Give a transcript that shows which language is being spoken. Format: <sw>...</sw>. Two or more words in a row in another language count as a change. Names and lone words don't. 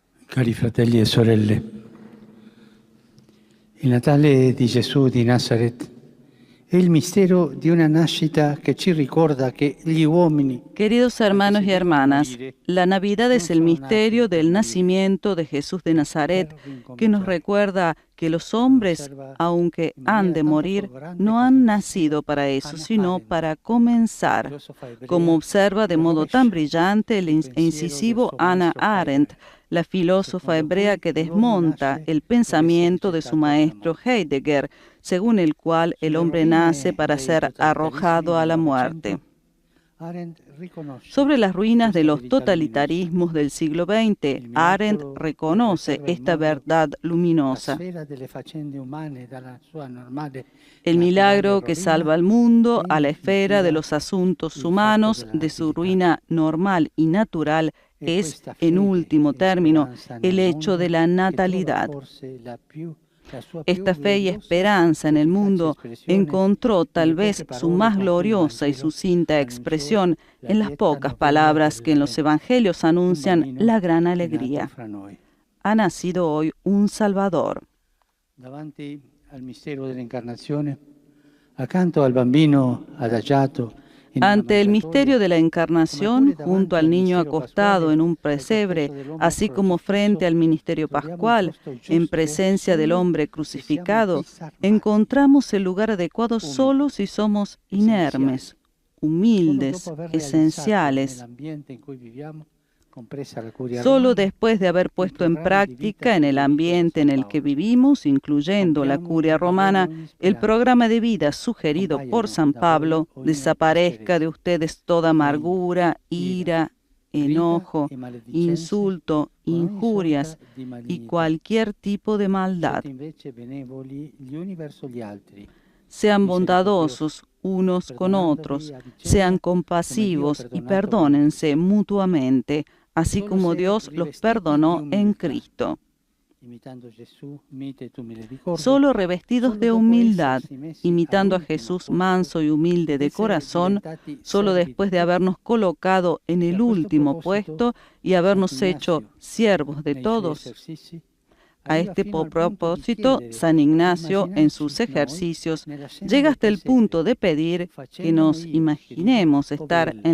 <it>Cari fratelli e sorelle, il Natale di Gesù di Nazareth è il mistero di una nascita che ci ricorda che gli uomini,</it> <es>Queridos</es> <it>anche</it> <es>hermanos</es> <it>se</it> <es>y</es> <it>devono</it> <es>hermanas,</es> <it>morire,</it> <es>la Navidad</es> <it>non</it> <es>es el</es> <it>sono nati</it> <es>misterio</es> <it>per</it> <es>del</es> <it>morire,</it> <es>nacimiento de Jesús de Nazaret,</es> <it>per</it> <es>que nos</es> <it>ricominciare.</it> <es>recuerda que los</es> <it>Lo</it> <es>hombres,</es> <it>osserva</it> <es>aunque</es> <it>in</it> <es>han</es> <it>maniera</it> <es>de</es> <it>tanto</it> <es>morir,</es> <it>grande e</it> <es>no han</es> <it>caparísima</it> <es>nacido para eso,</es> <it>Hannah</it> <es>sino</es> <it>Arendt,</it> <es>para</es> <it>la</it> <es>comenzar,</es> <it>filosofa</it> <es>como</es> <it>ebrea</it> <es>observa de</es> <it>che</it> <es>modo tan</es> <it>rovescia</it> <es>brillante el</es> <it>il pensiero del</it> <es>incisivo</es> <it>suo</it> <es>Hannah</es> <it>maestro</it> <es>Arendt,</es> <it>Heidegger,</it> <es>la filósofa</es> <it>secondo</it> <es>hebrea</es> <it>cui</it> <es>que</es> <it>l'uomo</it> <es>desmonta</es> <it>nasce</it> <es>el</es> <it>per essere</it> <es>pensamiento de su</es> <it>gettato nella</it> <es>maestro</es> <it>morte.</it> <es>Heidegger, según el cual el</es> <it>Sulle</it> <es>hombre nace</es> <it>rovine</it> <es>para</es> <it>dei</it> <es>ser</es> <it>totalitarismi</it> <es>arrojado a</es> <it>del</it> <es>la muerte.</es> <it>Novecento, Arendt riconosce</it> <es>Sobre las ruinas de</es> <it>questa</it> <es>los</es> <it>verità luminosa.</it> <es>totalitarismos del siglo XX,</es> <it>Il</it> <es>Arendt</es> <it>miracolo che</it> <es>reconoce</es> <it>preserva in</it> <es>esta</es> <it>modo</it> <es>verdad</es> <it>la</it> <es>luminosa.</es> <it>sfera delle faccende umane dalla sua normale e</it> <es>El</es> <it>naturale</it> <es>milagro que</es> <it>rovina</it> <es>salva al</es> <it>è</it> <es>mundo a</es> <it>in</it> <es>la esfera de</es> <it>definitiva</it> <es>los asuntos</es> <it>il fatto</it> <es>humanos</es> <it>della</it> <es>de su</es> <it>natività.</it> <es>ruina normal y natural</es> <it>È</it> <es>es,</es> <it>questa</it> <es>en</es> <it>fede</it> <es>último</es> <it>e</it> <es>término,</es> <it>speranza</it> <es>el</es> <it>nel</it> <es>hecho de</es> <it>mondo</it> <es>la</es> <it>che trova</it> <es>natalidad.</es> <it>forse la sua più</it> <es>Esta fe y</es> <it>gloriosa</it> <es>esperanza en</es> <it>ed</it> <es>el</es> <it>efficace</it> <es>mundo</es> <it>espressione</it> <es>encontró tal</es> <it>nelle</it> <es>vez</es> <it>poche</it> <es>su</es> <it>parole</it> <es>más</es> <it>con cui il</it> <es>gloriosa y</es> <it>Vangelo</it> <es>sucinta</es> <it>annunciò</it> <es>expresión</es> <it>la</it> <es>en las</es> <it>lieta</it> <es>pocas</es> <it>novella</it> <es>palabras</es> <it>del</it> <es>que en los</es> <it>regno.</it> <es>evangelios</es> <it>Un</it> <es>anuncian</es> <it>bambino</it> <es>la gran</es> <it>è nato</it> <es>alegría.</es> <it>fra noi.</it> <es>Ha nacido hoy un Salvador.</es> <it>Davanti al mistero dell'incarnazione, accanto al bambino adagiato in una</it> <es>Ante el misterio</es> <it>mangiatoia,</it> <es>de la</es> <it>come</it> <es>encarnación,</es> <it>pure</it> <es>junto</es> <it>davanti</it> <es>al</es> <it>al</it> <es>niño</es> <it>mistero</it> <es>acostado</es> <it>pasquale</it> <es>en un</es> <it>al cospetto</it> <es>pesebre,</es> <it>dell'uomo</it> <es>así como</es> <it>crocifisso,</it> <es>frente al misterio</es> <it>troviamo il</it> <es>pascual,</es> <it>posto</it> <es>en</es> <it>giusto</it> <es>presencia del</es> <it>solo</it> <es>hombre</es> <it>se siamo</it> <es>crucificado,</es> <it>disarmati,</it> <es>encontramos el lugar adecuado</es> <it>umili,</it> <es>solo si somos</es> <it>essenziali.</it> <es>inermes,</es> <it>Solo dopo</it> <es>humildes,</es> <it>aver realizzato</it> <es>esenciales.</es> <it>nell'ambiente in cui viviamo, compresa la curia</it> <es>Solo</es> <it>romana,</it> <es>después de haber</es> <it>il</it> <es>puesto en</es> <it>programma di vita</it> <es>práctica en el</es> <it>suggerito da</it> <es>ambiente en</es> <it>San</it> <es>el que</es> <it>Paolo,</it> <es>vivimos, incluyendo la</es> <it>compriamo</it> <es>curia</es> <it>davvero</it> <es>romana,</es> <it>ogni</it> <es>el</es> <it>speranza.</it> <es>programa de vida sugerido por</es> <it>Compaiano</it> <es>San</es> <it>da voi</it> <es>Pablo,</es> <it>ogni</it> <es>desaparezca de</es> <it>asperezza,</it> <es>ustedes toda</es> <it>sdegno,</it> <es>amargura,</es> <it>ira,</it> <es>ira,</es> <it>grida</it> <es>enojo,</es> <it>e maledicenze,</it> <es>insulto,</es> <it>con ogni sorta</it> <es>injurias</es> <it>di</it> <es>y</es> <it>malignità.</it> <es>cualquier tipo de maldad.</es> <it>Siete invece benevoli gli uni verso gli altri,</it> <es>Sean</es> <it>misericordiosi,</it> <es>bondadosos unos con</es> <it>perdonandovi</it> <es>otros,</es> <it>a vicenda</it> <es>sean</es> <it>come Dio ha</it> <es>compasivos y</es> <it>perdonato voi in</it> <es>perdónense</es> <it>Cristo.</it> <es>mutuamente, así</es> <it>Solo</it> <es>como</es> <it>se</it> <es>Dios los</es> <it>rivestiti di</it> <es>perdonó en</es> <it>umiltà,</it> <es>Cristo.</es> <it>imitando Gesù mite e misericorde,</it> <es>Solo revestidos</es> <it>solo</it> <es>de</es> <it>dopo</it> <es>humildad,</es> <it>essersi messi</it> <es>imitando a</es> <it>all'ultimo</it> <es>Jesús</es> <it>posto</it> <es>manso y humilde</es> <it>ed</it> <es>de</es> <it>essere</it> <es>corazón,</es> <it>diventati</it> <es>solo</es> <it>servi di</it> <es>después de</es> <it>tutti.</it> <es>habernos colocado en</es> <it>E a</it> <es>el</es> <it>questo</it> <es>último</es> <it>proposito,</it> <es>puesto y habernos hecho</es> <it>Sant'Ignazio,</it> <es>siervos de</es> <it>nei suoi</it> <es>todos,</es> <it>esercizi,</it> <es>a</es> <it>arriva</it> <es>este</es> <it>fino al punto di</it> <es>propósito,</es> <it>chiedere</it> <es>San</es> <it>di</it> <es>Ignacio, en sus</es> <it>immaginarci noi</it> <es>ejercicios,</es> <it>nella scena</it> <es>llega</es> <it>del</it> <es>hasta el punto</es> <it>presepe,</it> <es>de pedir que</es> <it>facendo</it> <es>nos</es> <it>io, scrive,</it> <es>imaginemos estar en</es>